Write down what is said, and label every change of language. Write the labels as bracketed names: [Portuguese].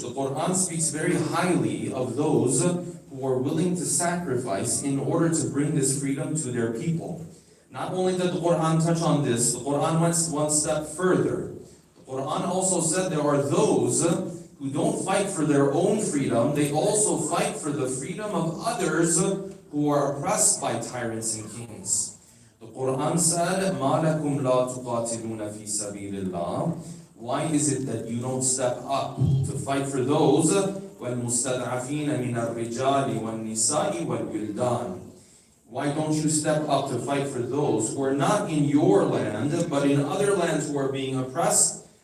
[English] The Quran speaks very highly of those who are willing to sacrifice in order to bring this freedom to their people. Not only did the Quran touch on this, the Quran went one step further. The Quran also said there are those who don't fight for their own freedom, they also fight for the freedom of others who are oppressed by tyrants and kings. The Quran said, [Arabic] مَا لَكُمْ لَا تُقَاتِلُونَ فِي سَبِيلِ اللَّهِ. [English] Why is it that you don't step up to fight for those [Arabic] وَالْمُسْتَضْعَفِينَ مِنَ الرِّجَالِ وَالنِّسَاءِ وَالْوِلْدَانِ? [English] Why don't you step up to fight for those who are not in your land, but in other lands who are being oppressed?